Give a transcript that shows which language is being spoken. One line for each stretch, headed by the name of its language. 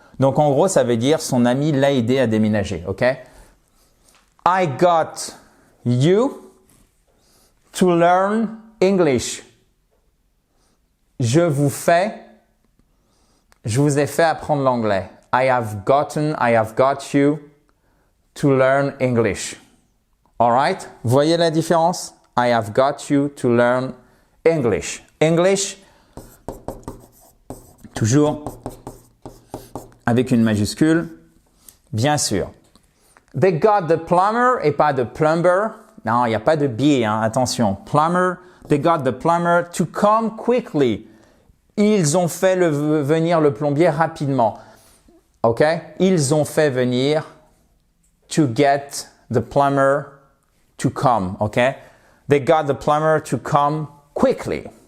French: Donc en gros, ça veut dire son ami l'a aidé à déménager. Ok?
English: I got you to learn English.
French: Je vous ai fait apprendre l'anglais.
English: I have got you to learn English. Alright?
French: Voyez la différence?
English: I have got you to learn English.
French: English, toujours avec une majuscule, bien sûr.
English: They got the plumber
French: et pas de plumber. Non, il n'y a pas de biais, attention.
English: Plumber, they got the plumber to come quickly.
French: Ils ont fait venir le plombier rapidement. OK? Ils ont fait venir
English: to get the plumber to come. OK? They got the plumber to come quickly.